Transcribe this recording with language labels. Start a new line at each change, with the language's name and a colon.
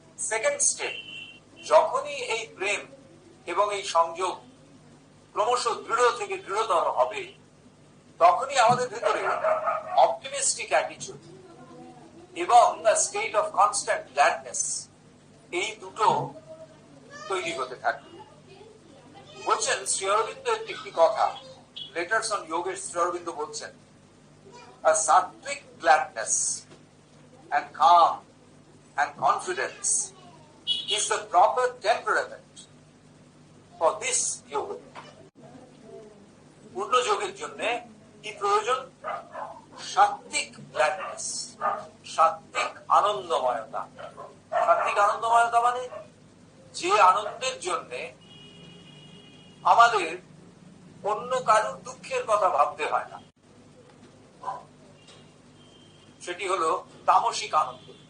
Bangla: Second step, যখনই এই প্রেম এবং এই সংযোগ ক্রমশ দৃঢ় থেকে দৃঢ়তর হবে, তখনই আমাদের ভিতরে অপটিমিস্টিক অ্যাটিটিউড এবং স্টেট অফ কনস্ট্যান্ট গ্ল্যাডনেস, এই দুটো তৈরি হতে থাকবে। বলছেন শ্রী অরবিন্দের একটি কথা, লেটার্স অন যোগের শ্রী অরবিন্দ বলছেন,
English: a sattvic gladness and calm and confidence is the proper temperament for this yoga.
Bangla: পূর্ণ যোগের জন্য কি প্রয়োজন? সাত্বিক গ্ল্যাডনেস, সাত্বিক আনন্দময়তা। সাত্বিক আনন্দময়তা মানে যে আনন্দের জন্য আমাদের অন্য কারোর দুঃখের কথা ভাবতে হয় না, সেটি হলো তামসিক আনন্দ।